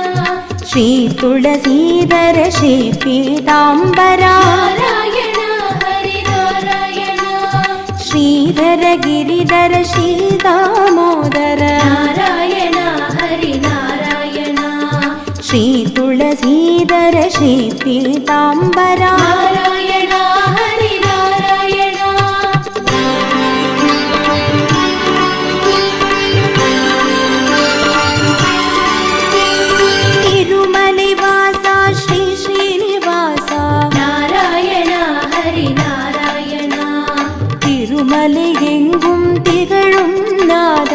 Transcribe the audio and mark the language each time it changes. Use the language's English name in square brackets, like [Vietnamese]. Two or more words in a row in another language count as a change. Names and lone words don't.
[Tamil] ஸ்ரீ துளசீதர ஸ்ரீ பீதாம்பரா நாராயணா ஹரி நாராயணா ஸ்ரீதர கிரிதர ஸ்ரீதாமோதர நாராயணா [Kannada] ತುಳಸೀಧರ ಶ್ರೀ ಪೀತಾಂಬರ ನಾರಾಯಣ ಹರಿ ನಾರಾಯಣ ತಿರುಮಲೆ ವಾಸ ಶ್ರೀ ಶ್ರೀನಿವಾಸ ನಾರಾಯಣ ಹರಿ ನಾರಾಯಣ [Tamil] ತಿರುಮಲೆ எங்கும் திகழும் நாதா